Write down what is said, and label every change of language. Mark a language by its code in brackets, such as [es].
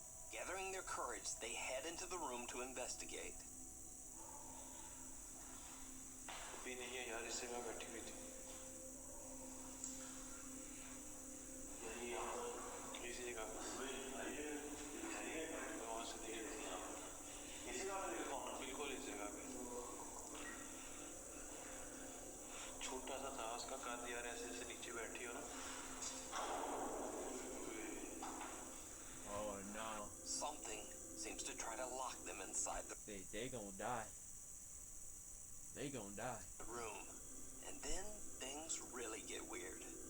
[en] Gathering their courage, they head into the room to investigate. [hi] अभी नहीं है यार, इससे मैं बैठी हुई थी यही यहाँ इसी जगह पे वहाँ से देख रही थी इसी जगह पे बिल्कुल इस जगह पे छोटा सा था उसका काट यार, ऐसे ऐसे नीचे बैठी हो ना. [en] Oh no. Something seems to try to lock them inside the They gonna die. They gonna die. room. And then things really get weird.